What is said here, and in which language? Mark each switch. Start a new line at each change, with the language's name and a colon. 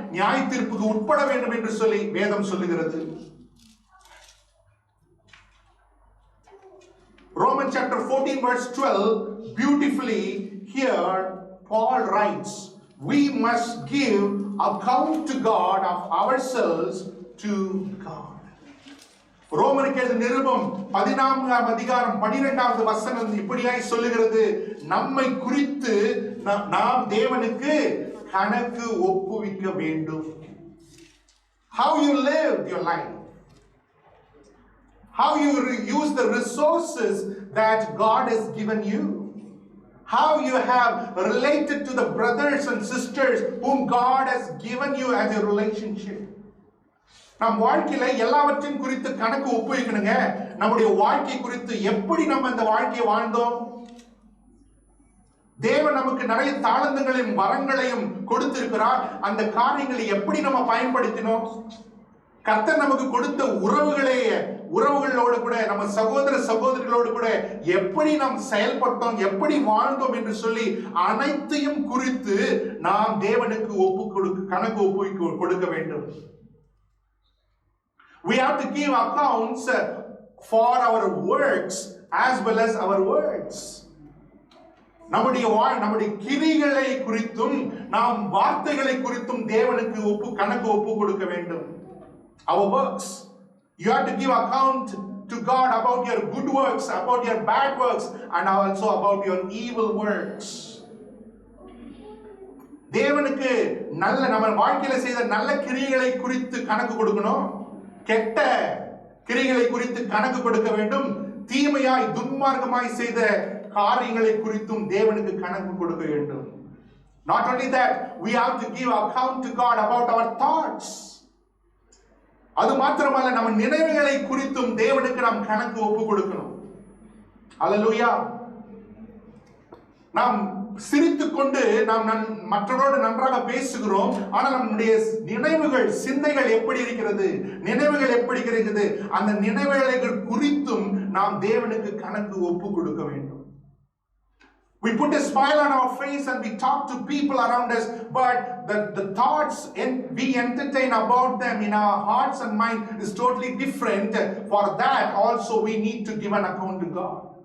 Tamil: நியாய தீர்ப்புக்கு உட்பட வேண்டும் என்று சொல்லி வேதம் சொல்லுகிறது.
English: Romans chapter 14 verse 12, beautifully here Paul writes, we must give account to God of ourselves to God.
Tamil: ரோமருக்கு எழுதின நிருபம் 14ஆம் அதிகாரம் 12வது வசனம் இப்படியாய் சொல்லுகிறது, நம்மை குறித்து நாம் தேவனுக்கு கணக்கு ஒப்புவிக்க வேண்டும்.
English: How you lived your life, how you use the resources that God has given you, how you have related to the brothers and sisters whom God has given you as a relationship.
Tamil: நம் வாழ்க்கையில எல்லாவற்றையும் குறித்து கணக்கு ஒப்புவிக்கணுங்க. நம்முடைய வாழ்க்கை குறித்து எப்படி நம்ம இந்த வாழ்க்கையை வாழ்ந்தோம்? தேவன் நமக்கு நிறைய தாளந்துகளையும் வரங்களையும் கொடுத்திருக்கிறார். அந்த காரியங்களை எப்படி நம்ம பயன்படுத்தினோம்? கர்த்தர் நமக்கு கொடுத்த உறவுகளோடு கூட, நம்ம சகோதரிகளோடு கூட எப்படி நாம் செயல்பட்டோம், எப்படி வாழ்ந்தோம் என்று சொல்லி அனைத்தையும் குறித்து நாம் தேவனுக்கு கணக்கு கொடுக்க வேண்டும்.
English: We have to give accounts for our works as well as our words.
Tamil: நம்முடைய கிரிகளை குறித்தும் நாம் வார்த்தைகளை குறித்தும் தேவனுக்கு கணக்கு ஒப்பு கொடுக்க வேண்டும்.
English: Our works, you have to give account to God about your good works, about your bad works, and also about your evil works.
Tamil: தேவனுக்கு நம்ம வாழ்க்கையில செய்த நல்ல கிரியைகளை குறித்து கணக்கு கொடுக்கணும், கெட்ட கிரிகளை குறித்து கணக்கு கொடுக்க வேண்டும். தீமையாய் துன்மார்க்கமாய் செய்த காரியங்களை குறித்தும் தேவனுக்கு கணக்கு கொடுக்க வேண்டும்.
English: Not only that, we have to give account to God about our thoughts.
Tamil: அது மாத்திரமல்ல, நம்ம நினைவுகளை குறித்தும் தேவனுக்கு நாம் கணக்கு ஒப்பு கொடுக்கணும். அல்லேலூயா. நாம் சிரித்துக் கொண்டு நாம் மற்றவரோடு நன்றாக பேசுகிறோம். ஆனால் நம்முடைய நினைவுகள், சிந்தைகள் எப்படி இருக்கிறது, நினைவுகள் எப்படி இருக்கிறது, அந்த நினைவுகள் குறித்தும் நாம் தேவனுக்கு கணக்கு ஒப்பு கொடுக்க வேண்டும்.
English: We put a smile on our face and we talk to people around us, but the thoughts we entertain about them in our hearts and mind is totally different. For that also we need to give an account to God.